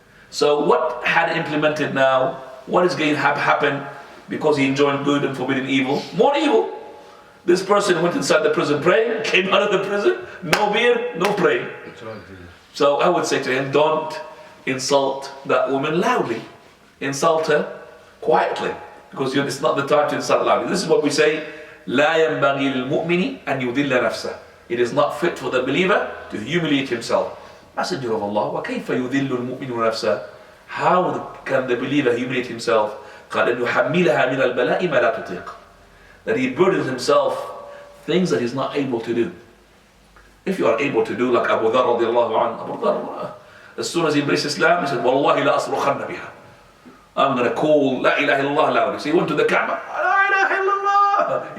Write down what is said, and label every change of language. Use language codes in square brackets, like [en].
[en] So what had implemented now, what is going to happen because he enjoined good and forbidden evil? More evil. This person went inside the prison praying, came out of the prison, no beard, no praying. So I would say to him, don't insult that woman loudly. Insult her quietly, because it's not the time to insult loudly. This is what we say, [ar] لا ينبغي للمؤمن أن يذل نفسه. [en] It is not fit for the believer to humiliate himself. Messenger of Allah, [ar] وكيف يذل المؤمن نفسه? [en] How can the believer humiliate himself? [ar] قال أن يحملها من البلاء ما لا تطيق. [en] That he burdens himself things that he's not able to do. If you are able to do, like Abu Dharr radiallahu anhu, Abu Dharr, as soon as he embraced Islam, he said, [ar] والله لا أصرخن بها. [en] I'm going to call La ilaha illallah loudly. So he went to the Kaaba, La ilaha illallah.